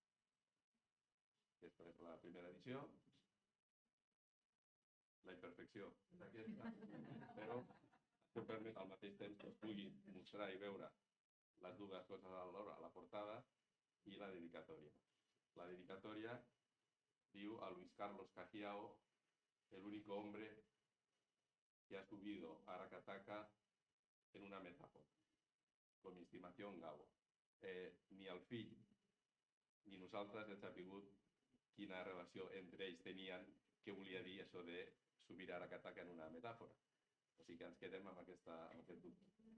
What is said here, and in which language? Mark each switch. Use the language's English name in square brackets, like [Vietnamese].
[Catalan] Aquesta és la primera edició. La imperfecció és aquesta, però això permet al mateix temps que es pugui mostrar i veure les dues coses alhora, la portada i la dedicatòria. La dedicatòria diu [Spanish] a Luis Carlos Cajiao, el único hombre que ha subido a Aracataca en una metáfora, con mi estimación Gabo. [Catalan] Ni el fill ni nosaltres hem sabut quina relació entre ells tenien, què volia dir això de [Spanish] subir a Aracataca en una [Catalan] metàfora. O sigui que ens quedem amb aquest dubte.